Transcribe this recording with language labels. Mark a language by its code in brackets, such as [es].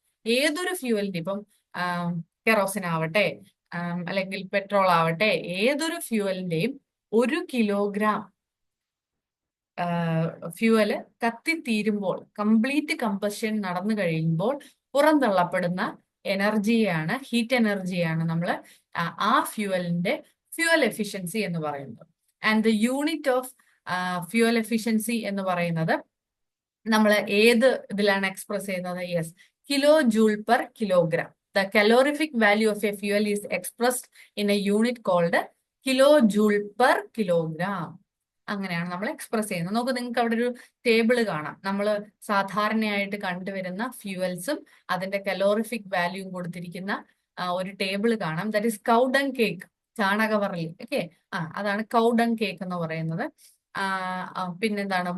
[ml] ഏതൊരു ഫ്യൂവലിന്റെ, ഇപ്പം കെറോസിൻ ആവട്ടെ അല്ലെങ്കിൽ പെട്രോൾ ആവട്ടെ, ഏതൊരു ഫ്യൂവലിന്റെയും 1 kilogram ഫ്യൂവല് കത്തിത്തീരുമ്പോൾ, കംപ്ലീറ്റ് കമ്പഷൻ നടന്നു കഴിയുമ്പോൾ പുറന്തള്ളപ്പെടുന്ന എനർജിയാണ്, ഹീറ്റ് എനർജിയാണ് നമ്മൾ ആ ഫ്യൂവലിന്റെ ഫ്യൂവൽ എഫിഷ്യൻസി എന്ന് പറയുന്നത്. [en] and the unit of fuel efficiency [ml] എന്ന് പറയുന്നത് നമ്മൾ ഏത് ഇതിലാണ് എക്സ്പ്രസ് ചെയ്യുന്നത്? [en] Yes, kilo joule per kilogram. The calorific value of a fuel is expressed in a unit called kilojoule per kilogram. [ml] അങ്ങനെയാണ് നമ്മൾ എക്സ്പ്രസ് ചെയ്യുന്നത്. നോക്ക്, നിങ്ങൾക്ക് അവിടെ ഒരു ടേബിൾ കാണാം. നമ്മൾ സാധാരണയായിട്ട് കണ്ടുവരുന്ന ഫ്യൂവൽസും അതിന്റെ കലോറിഫിക് വാല്യൂവും കൊടുത്തിരിക്കുന്ന ഒരു ടേബിൾ കാണാം. [en] that is cow dung cake, [ml] ചാണകവറലി. Okay, അതാണ് കൗഡങ് കേക്ക് എന്ന് പറയുന്നത്. പിന്നെന്താണ്?